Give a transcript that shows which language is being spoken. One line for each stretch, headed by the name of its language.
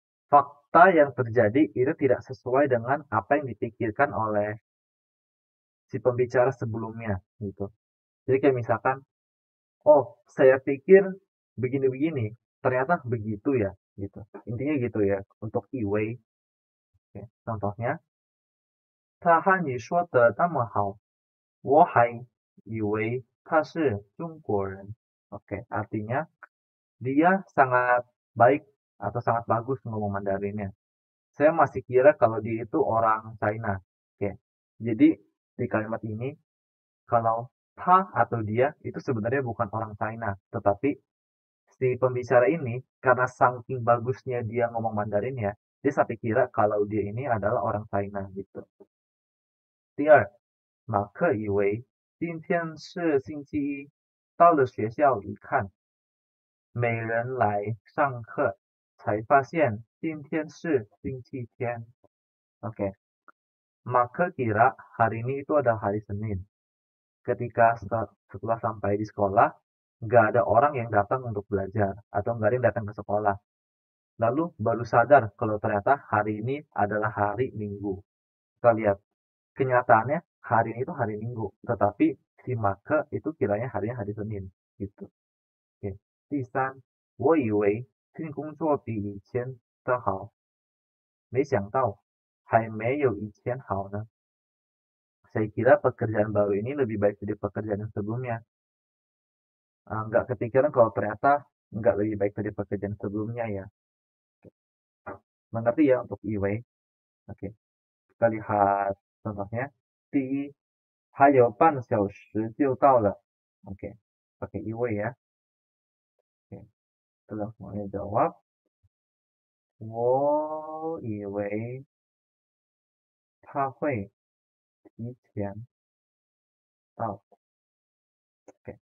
Indonesian: fakta yang terjadi itu tidak sesuai dengan apa yang dipikirkan oleh si pembicara sebelumnya gitu. Jadi kayak misalkan, oh saya pikir begini-begini, ternyata begitu ya gitu. Intinya gitu ya untuk Iwei. Oke.
Chinese: Contohnya, 他和你说的那么好，我还以为他是中国人.
Indonesian: Oke, artinya dia sangat baik atau sangat bagus ngomong Mandarinnya. Saya masih kira kalau dia itu orang China. Oke. Jadi di kalimat ini kalau ta atau dia itu sebenarnya bukan orang China, tetapi si pembicara ini karena saking bagusnya dia ngomong Mandarin ya, dia sampai kira kalau dia ini adalah orang China gitu.
Chinese: 第二，马克以为今天是星期一，到了学校一看，没人来上课，才发现今天是星期天。
Indonesian: Oke, Maka kira hari ini itu adalah hari Senin. Ketika setelah sampai di sekolah, nggak ada orang yang datang untuk belajar atau nggak ada yang datang ke sekolah. Lalu baru sadar kalau ternyata hari ini adalah hari Minggu. Kita lihat, kenyataannya hari ini itu hari Minggu, tetapi si Maka itu kiranya harinya hari Senin gitu. Oke.
Chinese: 第三，我以为新工作比以前的好，没想到还没有以前好呢。
Indonesian: Saya kira pekerjaan baru ini lebih baik dari pekerjaan yang sebelumnya. Nggak kepikiran kalau ternyata nggak lebih baik dari pekerjaan sebelumnya ya. Mengerti ya untuk Iwei? Oke, kita lihat contohnya.
Chinese: 第一，还有半小时就到了.
Indonesian: Oke, pakai Iwei ya. Oke, kita semuanya jawab.
Chinese: 我以为他会提前到.Oke.